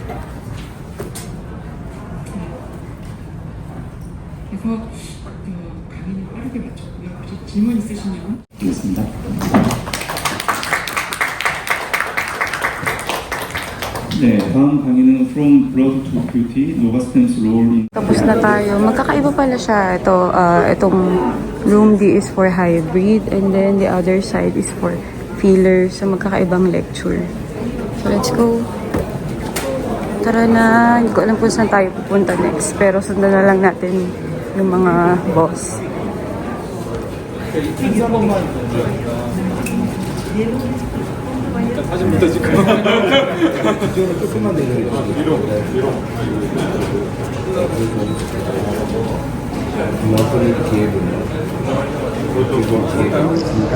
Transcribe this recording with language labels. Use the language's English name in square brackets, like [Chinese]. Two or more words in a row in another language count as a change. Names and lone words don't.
[Korean] 그래서 강의는 빠르게 마쳤고요. 혹시 질문 있으시면 드리겠습니다. 네, 다음 강의는 From Blood to Beauty, Novastem's Role in... [Filipino] Tapos na tayo. Magkakaiba pala siya. [English] Itong room D is for hybrid and then the other side is for filler. [Filipino] So magkakaibang lecture. [English] So let's go. [Filipino] Tara na. Hindi ko alam kung saan tayo pupunta next. Pero sundan na lang natin yung mga boss. [Korean] 사진부터 찍고 이쪽으로 조금만 내려주세요. 위로 이만큼의 뒤에 보면 이쪽 뒤에 보겠습니다.